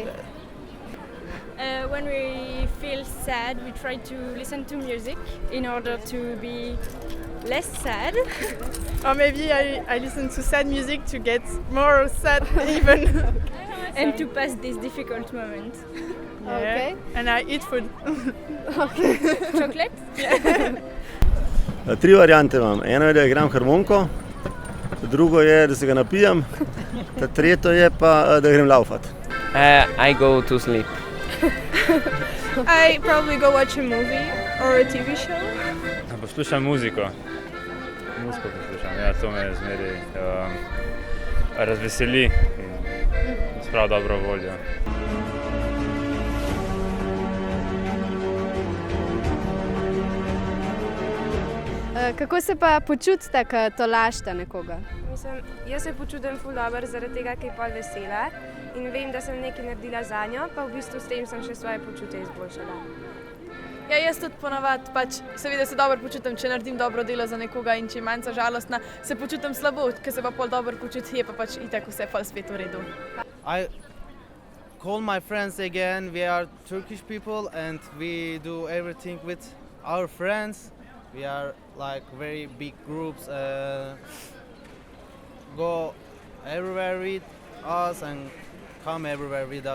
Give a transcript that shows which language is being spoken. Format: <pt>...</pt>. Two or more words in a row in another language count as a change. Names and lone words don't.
<en>When we feel sad, we try to listen to music in order to be less sad. Or maybe I listen to sad music to get more sad even. And to pass this difficult moment. Okay. And I eat food. Chocolate?</en> <sl>Tri variante imam. Eno je, da igram harmoniko, drugo je, da se ga napijem, tretje je pa, da grem laufat.</sl> <en>I go to sleep. I probably go watch a movie or a TV show.</en> <sl>Poslušam muziko. Muziko poslušam, ja, to me zmeraj razveseli in spravi dobro voljo. Kako se pa počutite, ko tolažite nekoga? Mislim, jaz se počutim ful dobro zaradi tega, ker je pol vesela in vem, da sem nekaj naredila zanjo, pa v bistvu s tem sem še svoje počutje izboljšala. Ja, jaz tudi ponavadi, seveda se dobro počutim, če naredim dobro delo za nekoga in če je manjca žalostna, se počutim slabo, ker se pa pol dobro počuti, je pa itak vse pol spet v redu.</sl> <en>I call my friends again. We are Turkish people and we do everything with our friends. We are like very big groups, go everywhere with us and come everywhere with us.</en>